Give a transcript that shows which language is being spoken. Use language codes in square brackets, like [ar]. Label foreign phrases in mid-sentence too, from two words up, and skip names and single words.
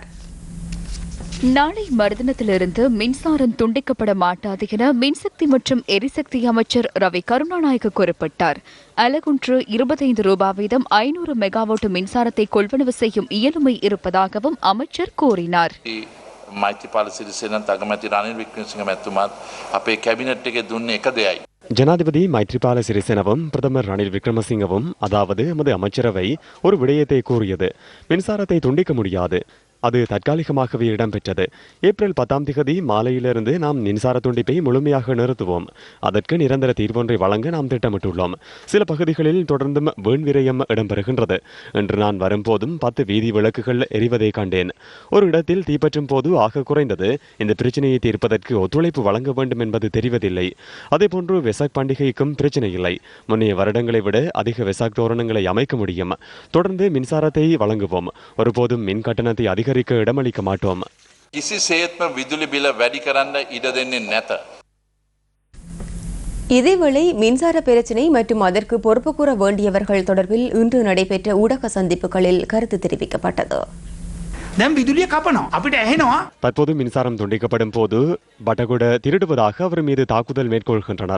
[ta] நாளை மறுதினத்திலிருந்து மின்சாரம் துண்டிக்கப்பட மாட்டாது என மின்சக்தி மற்றும் எரிசக்தி அமைச்சர் ரவி கருணாநாயக்க குறிப்பிட்டார். அலகுன்று 25 ரூபாய் வீதம் 500 மெகாவாட் மின்சாரத்தை கொள்வனவு செய்யும் இயலுமை இருப்பதாகவும் அமைச்சர் கூறினார். [si] මෛත්‍රීපාල සිරිසේන තගමැති රනිල් වික්‍රමසිංහ මැතිතුමාත් අපේ කැබිනට් එකේ දුන්නේ එක දෙයයි. [ta] ஜனாதிபதி மைத்ரிபால சிறிசேனவும் பிரதமர் ரணில் விக்ரமசிங்கவும் அதாவது எமது அமைச்சரவை ஒரு விடயத்தை கூறியது. மின்சாரத்தை துண்டிக்க முடியாது, அது தற்காலிகமாகவே இடம்பெற்றது. ஏப்ரல் 10 மாலையிலிருந்து நாம் மின்சார துண்டிப்பை முழுமையாக நிறுத்துவோம். அதற்கு நிரந்தர தீர்வொன்றை வழங்க நாம் திட்டமிட்டுள்ளோம். சில பகுதிகளில் தொடர்ந்தும் வீண் விரயம் இடம்பெறுகின்றது. இன்று நான் வரும்போதும் 10 வீதி விளக்குகள் எரிவதை கண்டேன். ஒரு இடத்தில் தீப்பற்றும் போது ஆக குறைந்தது இந்த பிரச்சனையை தீர்ப்பதற்கு ஒத்துழைப்பு வழங்க வேண்டும் என்பது தெரிவதில்லை. அதேபோன்று வெசாக் பண்டிகைக்கும் பிரச்சனை இல்லை. முன்னைய வருடங்களை விட அதிக வெசாக் தோரணங்களை அமைக்க முடியும். தொடர்ந்து மின்சாரத்தை வழங்குவோம். ஒருபோதும் மின் கட்டணத்தை அதிகரிக்க இடமளிக்க மாட்டோம். [si] කිසිසේත්ම විදුලි බිල වැඩි කරන්න ඉඩ දෙන්නේ නැත. [ta] இதேவேளை மின்சார பிரச்சினை மற்றும் அதற்கு பொறுப்பு கூற வேண்டியவர்கள் தொடர்பில் இன்று நடைபெற்ற ஊடக சந்திப்புகளில் கருத்து தெரிவிக்கப்பட்டது. தற்போது மின்சாரம் துண்டிக்கப்படும் போது பட்டகுட திருடுவதாக அவர் மீது தாக்குதல் மேற்கொள்கின்றனர்.